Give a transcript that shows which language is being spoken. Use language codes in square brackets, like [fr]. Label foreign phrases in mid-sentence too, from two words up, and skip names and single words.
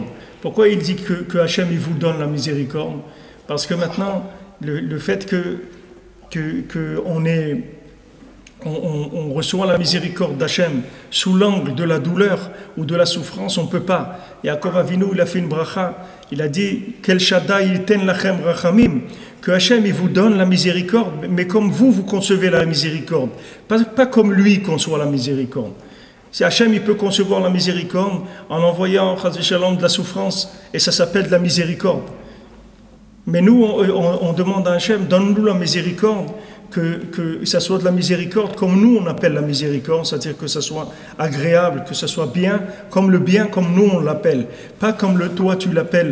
[fr] Pourquoi il dit que Hachem il vous donne la miséricorde? Parce que maintenant, le fait on reçoit la miséricorde d'Hachem sous l'angle de la douleur ou de la souffrance, on ne peut pas. Yaakov Avinu, il a fait une bracha, il a dit Quel [he] שדי יתן לכם רחמים, [fr] que Hachem il vous donne la miséricorde, mais comme vous concevez la miséricorde, pas comme lui conçoit la miséricorde. Si Hachem il peut concevoir la miséricorde en envoyant [he] חס ושלום [fr] de la souffrance, et ça s'appelle de la miséricorde. Mais nous, on demande à Hachem, donne-nous la miséricorde, que ça soit de la miséricorde comme nous on appelle la miséricorde, c'est-à-dire que ça soit agréable, que ça soit bien comme nous on l'appelle, pas comme toi tu l'appelles.